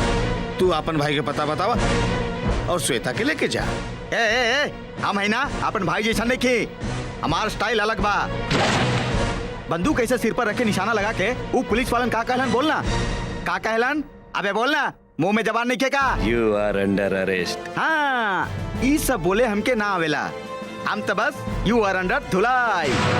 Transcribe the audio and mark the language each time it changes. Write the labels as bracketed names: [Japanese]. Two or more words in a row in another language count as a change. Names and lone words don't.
[Bhojpuri] तू अपन भाई के पता बतावा और श्वेता के लेके जा। हम है ना अपन भाई जैसा नहीं की, हमार स्टाइल अलग बा। बंदूक ऐसे सिर पर रखे निशाना लगा के वो पुलिस वालन का कहलन बोलना? का कहलन? अबे बोलना, मुंह में जबान नहीं का? [English] You are under arrest। [Bhojpuri] हाँ, ये सब बोले हमके ना आवेला। हम तो बस [English] you are under [Bhojpuri] धुलाई।